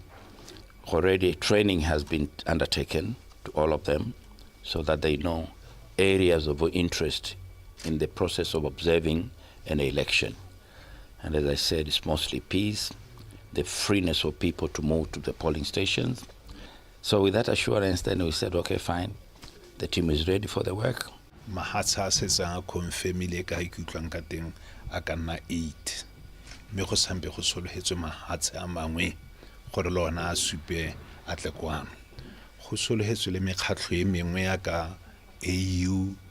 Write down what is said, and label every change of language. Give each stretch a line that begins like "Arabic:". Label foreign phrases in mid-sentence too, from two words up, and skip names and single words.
English: Already training has been undertaken to all of them so that they know areas of interest in the process of observing an election. And as I said, it's mostly peace, the freeness of people to move to the polling stations. So with that assurance, then we said, okay, fine, the team is ready for the work.
Tswana: Mahatsa se a confirmile ka ikutlwang ka teng a ka nna 8 mme go sampe go sologetswe mahatsa a mangwe gore le ona a supe a tle kwano go sologetswe le mekgatlho e mengwe ya ka EU